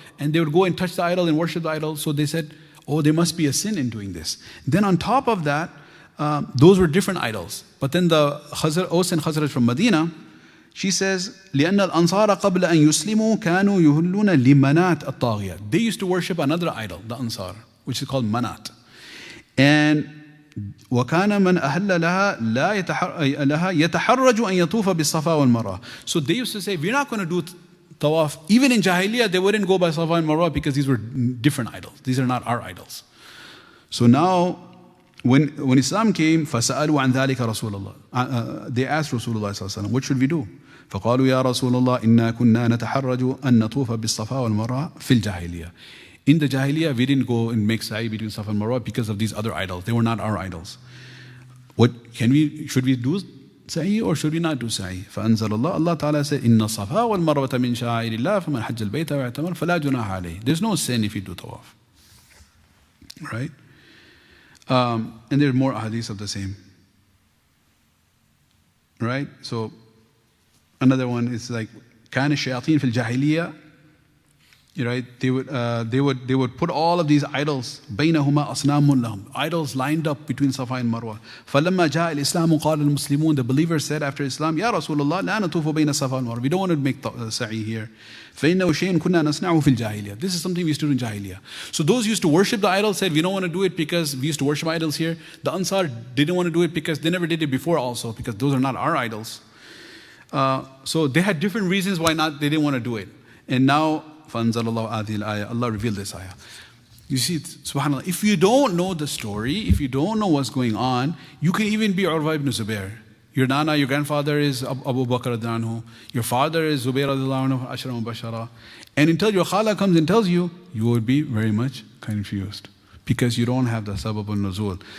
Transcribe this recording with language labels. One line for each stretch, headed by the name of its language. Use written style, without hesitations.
English: And they would go and touch the idol and worship the idol. So they said, oh, there must be a sin in doing this. Then on top of that, those were different idols. But then the Aus and Khazraj from Medina, she says,
Arabic: لأن الأنصار قبل أن يسلموا كانوا يهلون لمنات الطاغية.
English: They used to worship another idol, the Ansar, which is called Manat.
Arabic: And وكان من أهل لها يتحرج أن يطوف بالصفا والمروة.
English: So they used to say, we're not going to do tawaf. Even in Jahiliyyah, they wouldn't go by Safa and Marwah because these were different idols. These are not our idols. So now, when Islam came,
Arabic: فَسَأَلُوا عَنْ ذَلِكَ رَسُولَ اللَّهِ.
English: They asked Rasulullah sallallahu alaihi wasallam, what should we do?
Arabic: فَقَالُوا يَا رَسُولَ اللَّهِ إِنَّا كُنَّا نَتَحَرَّجُ أَن نَطُوفَ بِالصَّفَا وَالْمَرْوَةِ فِي الْجَاهِلِيَّةِ.
English: In the Jahiliyyah, we didn't go and make sa'i between Safa and Marwah because of these other idols. They were not our idols. Should we do sa'i or should we not do sa'i?
Arabic: فَأَنزَلَ اللَّهُ,
English: Allah Ta'ala said,
Arabic: إِنَّ الصَّفَا وَالْمَرْوَةَ مِنْ شَعَائِرِ اللَّهِ فَمَنْ حَجَّ الْبَيْتَ وَاعْتَمَرَ فَلَا جُنَاحَ عَلَيْهِ.
English: There's no sin if you do tawaf. Right? And there are more hadiths of the same. Right? So, another one is like,
Arabic: كَانَ الشَّيَاطِينَ فِي الْجَاهِلِيَّةِ.
English: Right? They would put all of these idols,
Arabic: بَيْنَهُمَا أَصْنَامٌ لَهُمْ.
English: Idols lined up between Safa and Marwah.
Arabic: فَلَمَّا جَاءَ الْإِسْلَامُ قَالَ الْمُسْلِمُونَ.
English: The believers said after Islam,
Arabic: يَا رَسُولَ اللَّهِ لَا نَطُوفُ بَيْنَ الصَّفَا وَالْمَرْوَةِ.
English: We don't want to make sa'i here.
Arabic: فَإِنَّهُ شَيْءٌ كُنَّا نَصْنَعُهُ فِي الْجَاهِلِيَّةِ.
English: This is something we used to do in Jahiliyyah. So those who used to worship the idols said, we don't want to do it because we used to worship idols here. The Ansar didn't want to do it because they never did it before also, because those are not our idols. So they had different reasons why they didn't want to do it. And now,
Arabic: فَأَنزَلَ اللَّهُ هَذِهِ الْآيَةِ.
English: Allah revealed this ayah. You see, subhanAllah, if you don't know the story, if you don't know what's going on, you can even be Urwa ibn Zubair. Your nana, your grandfather is Abu Bakr radiallahu anhu. Your father is Zubair radiallahu anhu, Ashra Mubashara. And until your khala comes and tells you, you would be very much confused because you don't have the Asbāb al-Nuzūl.